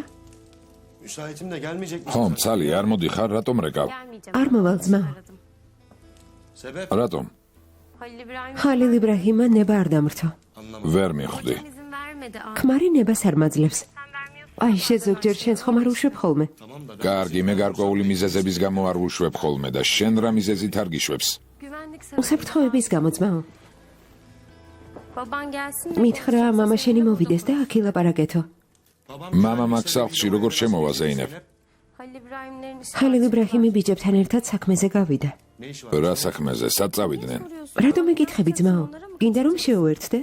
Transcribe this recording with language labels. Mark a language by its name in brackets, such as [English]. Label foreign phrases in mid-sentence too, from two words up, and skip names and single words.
[Turkish] Müsaitim de gelmeyecek misin? [Georgian] ხო, მცალი, არ მოდიხარ, რატომ რეკავ? [Turkish] Gelmeyeceğim. [Georgian] არ მოვალ ძმა. [Turkish] Aradım. Sebep? [Georgian] რატომ? [Turkish] Halil İbrahim. [Georgian] ხალილ იბრაჰიმმა ნება არ დამრთო. ვერ მივხვდი. [Turkish] Hocam izin vermedi. Aa, [Georgian] ქმარი ნებას არ მაძლევს. [Turkish] sen vermiyorsun. [Georgian] აი, ზოგჯერ შენს ხომ არ უშვებ ხოლმე? კარგი, მე გარკვეული მიზეზების გამო არ ვუშვებ ხოლმე და შენ რა მიზეზით არ გიშვებს? [Turkish] Güvenlik sebebi. [Georgian] უსაფრთხოების გამო ძმაო. [Turkish] Baban gelsin. [Georgian] მითხრა მამა შენი მოვიდეს და აქ ილაპარაკეთო. მამა მაგ სახლში როგორ შემოვა ზეინებ? [Turkish] Halil İbrahim'lerin işi. [Georgian] ხალილ იბრაჰიმი ბიჯებთან ერთად საქმეზე გავიდა. რა საქმეზე, სად წავიდნენ? რატომ მეკითხები ძმაო? გინდა რომ შეუერთდე?